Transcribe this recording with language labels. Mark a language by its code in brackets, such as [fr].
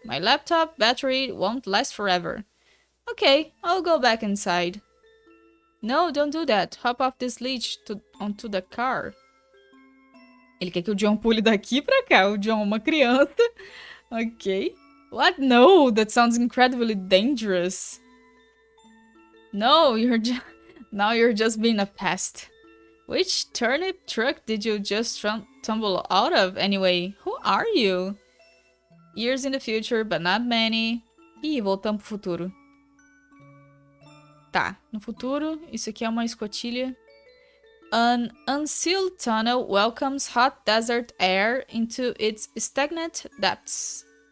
[en] My laptop battery won't last forever. Okay, I'll go back inside. No, don't do that. Hop off this ledge onto the car. [pt] Ele quer que o John pule daqui pra cá. O John é uma criança. Ok. What? [en] No, that sounds incredibly dangerous. No, now you're just being a pest. Which turnip truck did you just tumble out of anyway? Who are you? Years in the future, but not many. [pt] Ih, voltamos pro futuro. Tá, no futuro, isso aqui é uma escotilha. [en] An unsealed tunnel welcomes hot desert air into its stagnant depths.